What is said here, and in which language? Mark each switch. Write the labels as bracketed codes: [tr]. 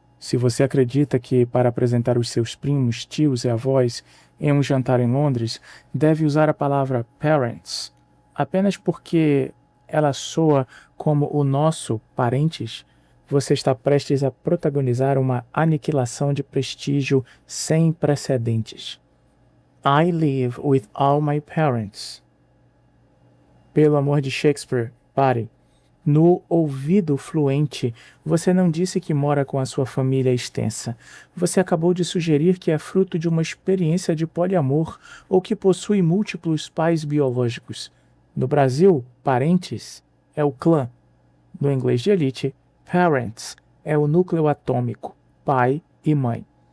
[pt] Se você acredita que, para apresentar os seus primos, tios e avós em um jantar em Londres, deve usar a palavra parents, apenas porque ela soa como o nosso parentes, você está prestes a protagonizar uma aniquilação de prestígio sem precedentes. [en] I live with all my parents. [pt] Pelo amor de Shakespeare, pare. No ouvido fluente, você não disse que mora com a sua família extensa. Você acabou de sugerir que é fruto de uma experiência de poliamor ou que possui múltiplos pais biológicos. No Brasil, parentes é o clã. No inglês de elite, parents é o núcleo atômico, pai e mãe.